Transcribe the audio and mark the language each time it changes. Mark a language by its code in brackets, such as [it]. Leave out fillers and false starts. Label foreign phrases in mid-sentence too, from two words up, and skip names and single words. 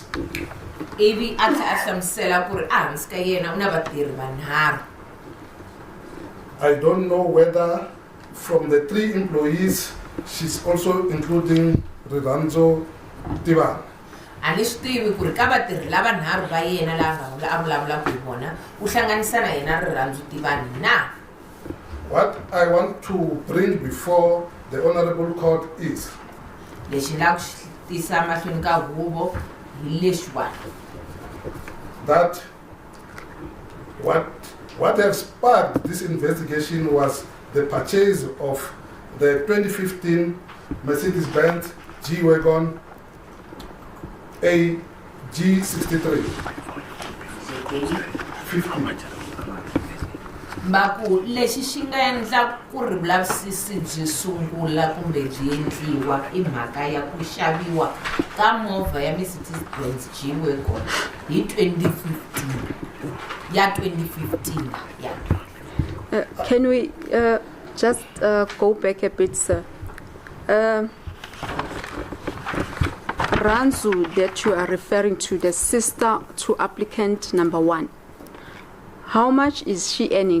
[ts] Evi ata hlamsela ku ri ahansi ka yena una vatirhi vanharhu. [en] I don't know whether from the 3 employees she's also including Rirhandzu Tibana. [ts] A ni swi tivi ku ri ka vatirhi lava nharhu va yena lava a vulavulaka hi vona u hlanganisa na yena Rirhandzu Tibana na. [en] What I want to bring before the Honorable Court is that what has sparked this investigation was the purchase of the 2015 Mercedes-Benz G-Wagon AG63. 15. [ts] Baku lexi xi nga endla ku ri vulavisisi byi sungula kumbe byi endliwa I mhaka ya ku xaviwa ka movha ya Mercedes-Benz G-Wagon hi 2015 yeah. [en] Can we just go back a bit, sir? Ranzu that you are referring to, the sister to applicant number 1. How much is she earning?